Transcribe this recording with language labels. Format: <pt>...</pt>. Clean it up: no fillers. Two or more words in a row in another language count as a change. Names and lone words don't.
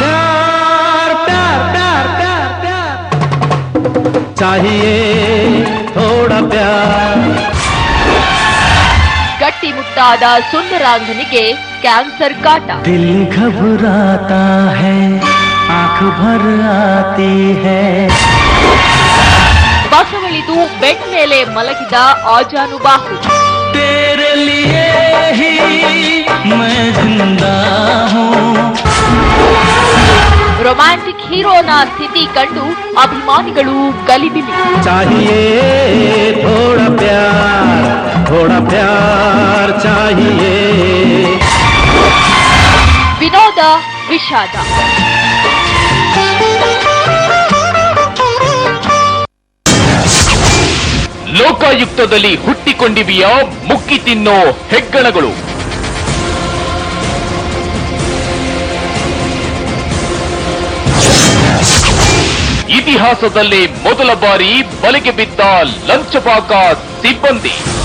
<kn>ಗಟ್ಟಿಮುಟ್ಟಾದ ಸುಂದರಾಂಗನಿಗೆ ಕ್ಯಾನ್ಸರ್ ಕಾಟ.</kn> <hi>दिल घबराता है, आंख भर आती है.</hi> <kn>ಬಸವಳಿದು ಬೆಡ್ ಮೇಲೆ ಮಲಗಿದ ಆಜಾನುಬಾಹು.</kn> <hi>तेरे लिए ही मैं जिंदा हूँ.</hi> <kn>ರೊಮ್ಯಾಂಟಿಕ್ ಹೀರೋನ ಸ್ಥಿತಿ ಕಂಡು ಅಭಿಮಾನಿಗಳು ಗಲಿಬಿಲಿ.</kn> <hi>चाहिए थोड़ा प्यार चाहिए.</hi> <kn>ವಿನೋದ ವಿಷಾದ. ಲೋಕಾಯುಕ್ತದಲ್ಲಿ ಹುಟ್ಟಿಕೊಂಡಿವೆಯ ಮುಕ್ಕಿ ತಿನ್ನೋ ಹೆಗ್ಗಣಗಳು. ಇತಿಹಾಸದಲ್ಲೇ ಮೊದಲ ಬಾರಿ ಬಲೆಗೆ ಬಿದ್ದ ಲಂಚಪಾಕ ಸಿಬ್ಬಂದಿ.</kn>